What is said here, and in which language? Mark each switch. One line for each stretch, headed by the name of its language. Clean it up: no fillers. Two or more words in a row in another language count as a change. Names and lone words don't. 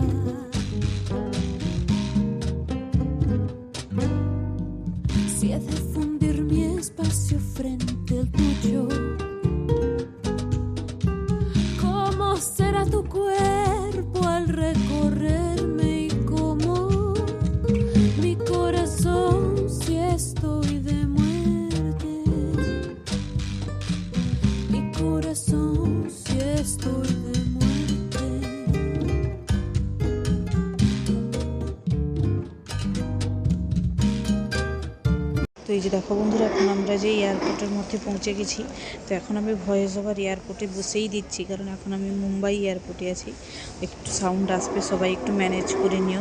Spanish: Si ha de fundir mi espacio frente al tuyo, será tu cuerpo al recorrerme y como mi corazón si estoy de muerte, mi corazón si estoy de muerte.
Bangla: তো এই যে দেখো বন্ধুরা, এখন আমরা যে এয়ারপোর্টের মধ্যে পৌঁছে গেছি। তো এখন আমি
English: voice over
Bangla: এয়ারপোর্টে বসেই দিচ্ছি, কারণ এখন আমি মুম্বাই এয়ারপোর্টে আছি। একটু সাউন্ড আসবে, সবাই একটু ম্যানেজ করে নিও।